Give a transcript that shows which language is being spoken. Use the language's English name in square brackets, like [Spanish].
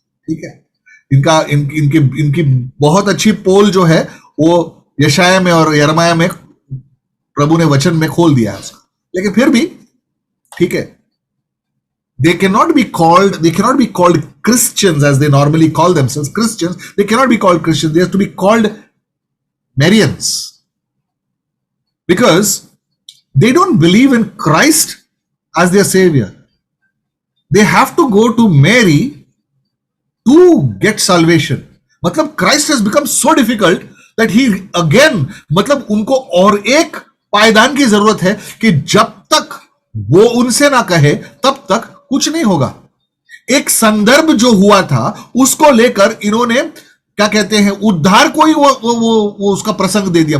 [Hindi] ठीक है, इनकी बहुत अच्छी पोल जो है वो यशाया में और यरमाया में प्रभु ने वचन में खोल दिया है उसका, लेकिन फिर भी ठीक है, [English] they cannot be called Christians as they normally call themselves Christians. They cannot be called Christians. They have to be called Marians, because they don't believe in Christ as their savior. They have to go to Mary to get salvation. [Hindi] मतलब [English] Christ has become so difficult that he again, [Hindi] मतलब उनको और एक पायदान की जरूरत है कि जब तक वो उनसे ना कहे तब तक कुछ नहीं होगा। एक संदर्भ जो हुआ था उसको लेकर इन्होंने क्या कहते हैं, उद्धार को ही वो उसका प्रसंग दे दिया।